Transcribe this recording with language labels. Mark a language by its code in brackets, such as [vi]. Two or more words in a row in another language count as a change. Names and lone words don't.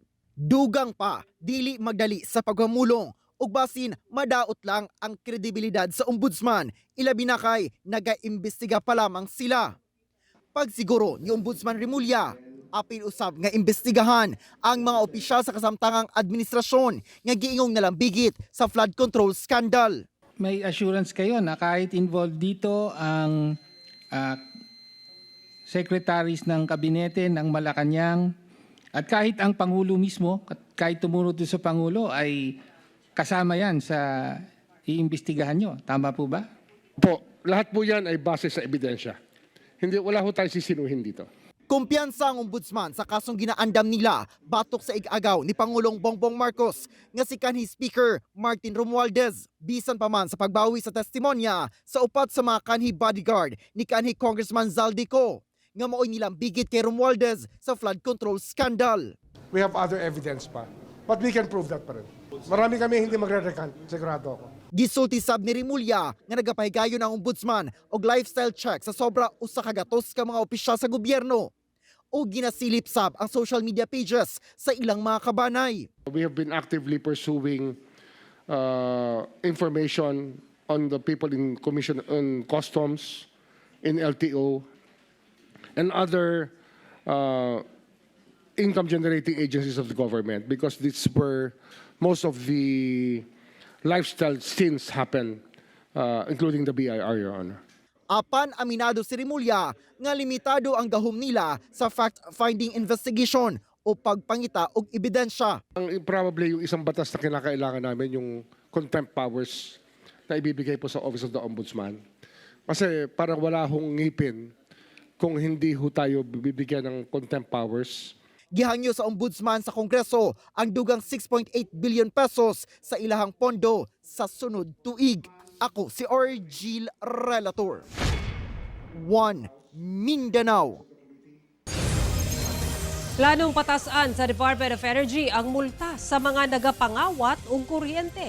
[ceb] Dugang pa, dili magdali sa pagmamulong ug basin madaot lang ang kredibilidad sa ombudsman, ilabi na kay naga-imbestiga pa lamang sila. Pagsiguro ni Ombudsman Rimulya, apil usab nga imbestigahan ang mga opisyal sa kasamtangang administrasyon nga giingong nalambigit sa [en] flood control scandal. [tl] May assurance kayo na kahit involved dito ang secretaries ng kabinete ng Malacanang at kahit ang Pangulo mismo, kahit tumunod sa Pangulo ay kasama yan sa iimbestigahan nyo. Tama po ba? Po, lahat po yan ay base sa ebidensya. Wala ho tayo sisinuhin dito. [ceb] Kumpiyansa ang ombudsman sa kasong ginaandam nila batok sa igagaw ni Pangulong Bongbong Marcos nga si kanhi Speaker Martin Romualdez. Bisan pa man sa pagbawi sa testimonya sa upat sa mga kanhi bodyguard ni kanhi Congressman Zaldico nga mao'y nilang bigit kay Romualdez sa [en] flood control scandal. We have other evidence pa. But we can prove that [tl] pa rin. Marami kami hindi magre-recant, sigurado ako. [ceb] Gisulti sab ni Rimulya nga nagapahigayon ang ombudsman og [en] lifestyle check [ceb] sa sobra usa ka gatos ka mga opisyal sa gobyerno o ginasilip sab ang social media pages sa ilang mga kabanay. [en] We have been actively pursuing information on the people in Commission on Customs, in LTO, and other income-generating agencies of the government because this is where most of the lifestyle sins happen, including the BIR, Your Honor. [ceb] Apan aminado si Rimulya nga limitado ang gahom nila sa [en] fact-finding investigation [ceb] o pagpangita og ebidensya. [tl] Probably yung isang batas na kinakailangan namin yung [en] contempt powers [tl] na ibibigay po sa Office of the Ombudsman. Kasi parang wala hong ngipin kung hindi ho tayo bibigyan ng [en] contempt powers. [ceb] Gihangyo sa ombudsman sa Kongreso ang dugang 6.8 billion pesos sa ilahang pondo sa sunod tuig. Ako si Orgil Relator. 1 Mindanao. Planong patasan sa Department of Energy ang multa sa mga nagapangawat og kuryente.